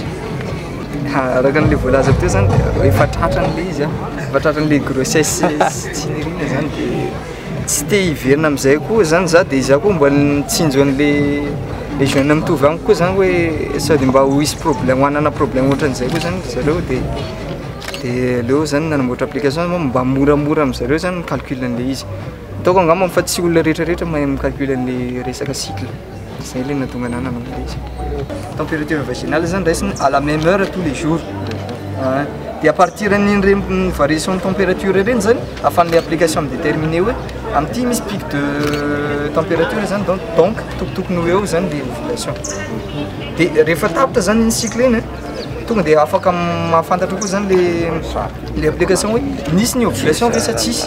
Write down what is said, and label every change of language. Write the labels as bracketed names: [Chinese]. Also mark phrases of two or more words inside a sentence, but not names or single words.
[Malagasy] Araka an'le voalaza teo zany efa tratran'le izy efa tratran'le grossesse tsy nirina zany de tsy te hiverina amin'izay koa zany za de za koa mbola nitsinjo an'le jeune mitovy amiko koa zany hoe sady mba ho hisy problème hanana problème ohatran'izay koa zany zareo de leo zany nanamboatra application mba moramora amin'zareo zany calcul an'le izy. Ataoko angamba fa tsy olona rehetrarehetra mahay micalcule an'le resaka cycle. Zay le nahatonga anahy nanamboatra izy. [French] Température vaginale [Malagasy] zany raisiny [French] à la même heure tous les jours. De à partir d'une variation de température [Malagasy] reny zany ahafahan'le application midéterminer hoe amin'ity misy [French] pic de température [Malagasy] zany donc tokotokony ho eo zany le ovulation. De rehefa tapitra zany iny cycle iny tonga de afaka mahafantatra koa zany le application hoe nisy ny ovulation ve sa tsisy.